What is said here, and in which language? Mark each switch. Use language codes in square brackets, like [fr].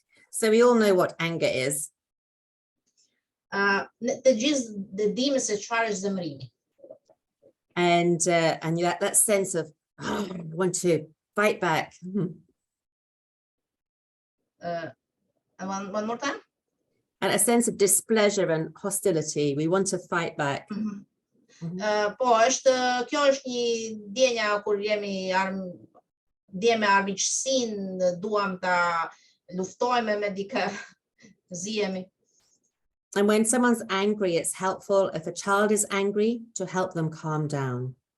[en] So we all know what anger is. [sq] Të gjithë dimë se çfarë është zemërimi. [en] And that sense of want to fight back. One more time? And a sense of displeasure and hostility. We want to fight back. [sq] Po, kjo është një ndjenja kur jemi ndjeme armiqësinë, duam ta luftojmë me dikë, zihemi. [en] And when someone's angry, it's helpful if a child is angry to help them calm down.